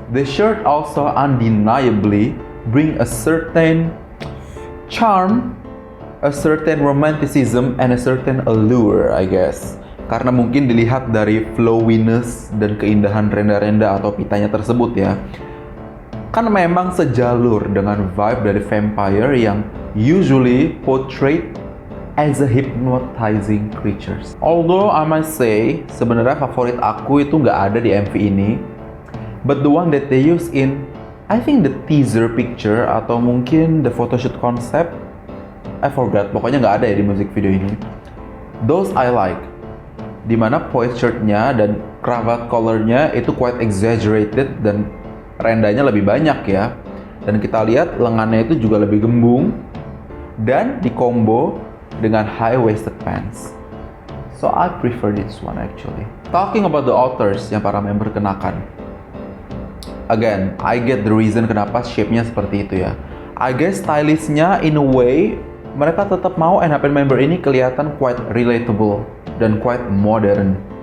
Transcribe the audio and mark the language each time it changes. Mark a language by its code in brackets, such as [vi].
[en] The shirt also undeniably bring a certain charm, a certain romanticism, and a certain allure, I guess. [id] Karena mungkin dilihat dari flowiness dan keindahan renda-renda atau pitanya tersebut ya. Kan memang sejalur dengan vibe dari vampire yang [en] usually portrayed as a hypnotizing creatures. Although I must say, [id] sebenarnya favorit aku itu nggak ada di MV ini, [en] but the one that they use in, I think the teaser picture [id] atau mungkin [en] the photoshoot concept, I forgot. [id] Pokoknya nggak ada ya di music video ini. [en] Those I like. [id] Dimana poet shirtnya dan cravat collarnya itu [en] quite exaggerated [id] dan rendanya lebih banyak ya. Dan kita lihat lengannya itu juga lebih gembung dan dikombo dengan high-waisted pants. [en] So I prefer this one actually. Talking about the authors [id] yang para member kenakan. [en] Again, I get the reason [id] kenapa shape-nya seperti itu ya. I guess stylistnya in a way, mereka tetap mau ENHYPEN member ini kelihatan [en] quite relatable [id] dan [en] quite modern.